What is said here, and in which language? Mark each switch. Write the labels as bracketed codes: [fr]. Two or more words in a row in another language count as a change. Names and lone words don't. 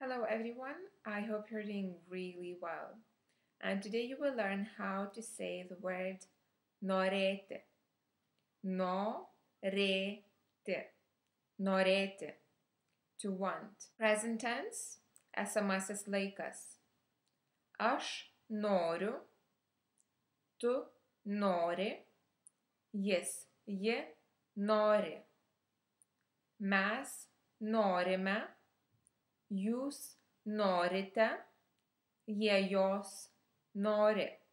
[en] Hello everyone, I hope you're doing really well. And today you will learn how to say the word norėti. [lt] Norėti. Norėti. [en] To want. Present tense, [lt] esamasis laikas. Aš noriu, tu nori, jis, ji nori. Mes norime, jūs norite, jie jos nori.